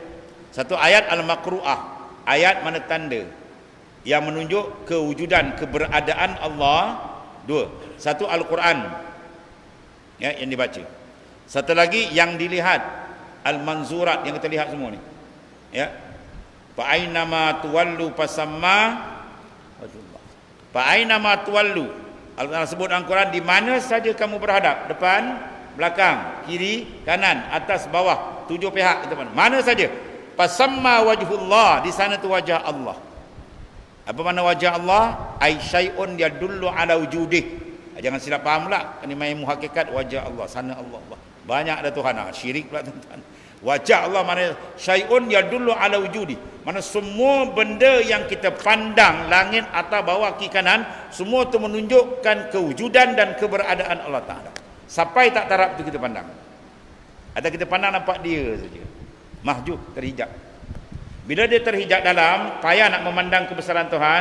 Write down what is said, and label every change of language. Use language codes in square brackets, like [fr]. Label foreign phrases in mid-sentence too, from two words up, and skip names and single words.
[ms] Satu ayat al-maqru'ah, ayat mana tanda yang menunjuk kewujudan, keberadaan Allah. Dua. Satu Al-Quran, ya, yang dibaca. Satu lagi yang dilihat, al-manzurat, yang kita lihat semua ni. Ya. [ar] Fa ainama tuwallu fasamma wajhullah. Fa ainama tuwallu, [ms] Allah sebut dalam Quran, di mana saja kamu berhadap, depan, belakang, kiri, kanan, atas, bawah, 7 pihak, mana saja, [ar] fasamma wajhullah, [ms] di sana tu wajah Allah. Apa makna wajah Allah? [ar] Ai syai'un yadullu ala wujudih. [ms] Jangan silap faham pula, ini main hakikat wajah Allah, sana Allah. Banyak ada Tuhan, syirik pula tuan-tuan. Wajah Allah mana [ar] syai'un yadullu ala wujudi, [ms] mana semua benda yang kita pandang, langit, atas, bawah, kiri, kanan, semua itu menunjukkan kewujudan dan keberadaan Allah Ta'ala. Sampai tak taraf itu kita pandang, atau kita pandang nampak dia saja, mahjub, terhijab. Bila dia terhijab dalam, payah nak memandang kebesaran Tuhan.